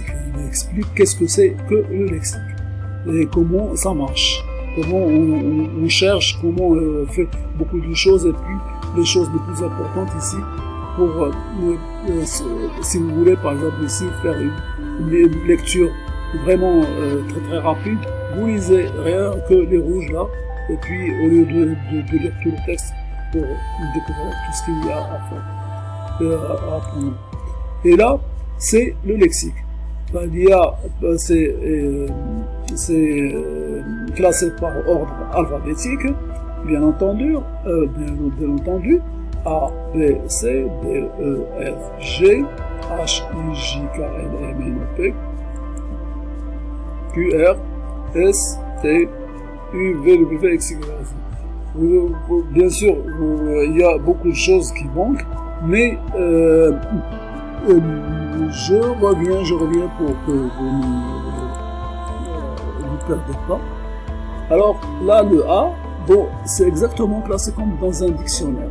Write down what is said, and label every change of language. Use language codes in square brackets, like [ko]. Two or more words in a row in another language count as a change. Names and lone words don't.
[fr] Il explique qu'est-ce que c'est que le lexique et comment ça marche, comment on cherche, comment on fait beaucoup de choses, et puis les choses les plus importantes ici pour si vous voulez par exemple ici faire une lecture vraiment très très rapide, vous lisez rien que les rouges là, et puis au lieu de lire tout le texte pour découvrir tout ce qu'il y a à faire, à apprendre. Et là, c'est le lexique. Enfin, il y a, c'est classé par ordre alphabétique, bien entendu, A, B, C, D, E, F, G, H, I, J, K, L, M, N, O, P, Q, R, S, T, U, V, W, X, Y, Z. Bien sûr, il y a beaucoup de choses qui manquent, mais je reviens pour que vous ne perdez pas. Alors là, le A, bon, c'est exactement classé comme dans un dictionnaire.